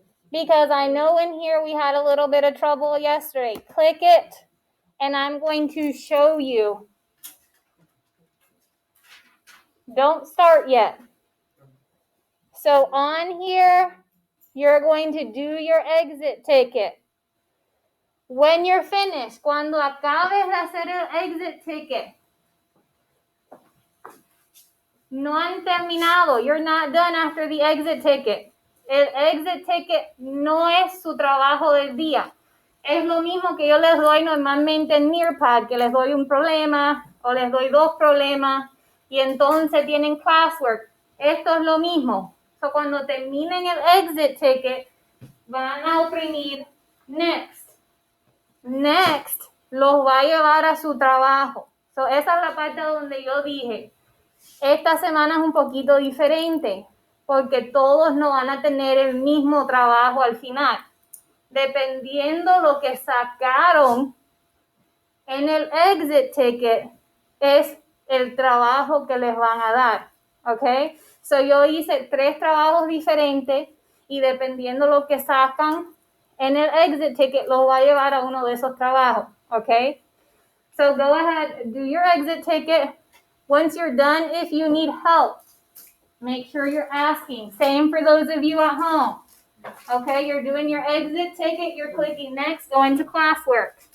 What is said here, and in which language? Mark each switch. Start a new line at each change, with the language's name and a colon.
English: Because I know in here we had a little bit of trouble yesterday. Click it, and I'm going to show you. Don't start yet. So on here, you're going to do your exit ticket. When you're finished,
Spanish: cuando acabes de hacer el exit ticket, no han terminado.
English: You're not done after the exit ticket.
Spanish: El exit ticket no es su trabajo del día. Es lo mismo que yo les doy normalmente en Nearpad, que les doy un problema o les doy 2 problemas y entonces tienen classwork. Esto es lo mismo. So, cuando terminen el exit ticket, van a oprimir next. Next los va a llevar a su trabajo. So, esa es la parte donde yo dije, esta semana es un poquito diferente porque todos no van a tener el mismo trabajo al final. Dependiendo lo que sacaron en el exit ticket es el trabajo que les van a dar. ¿Ok? So yo hice 3 trabajos diferentes y dependiendo lo que sacan en el exit ticket, los va a llevar a uno de esos trabajos, okay?
English: So go ahead, do your exit ticket. Once you're done, if you need help, make sure you're asking. Same for those of you at home. Okay, you're doing your exit ticket, you're clicking next, going to classwork.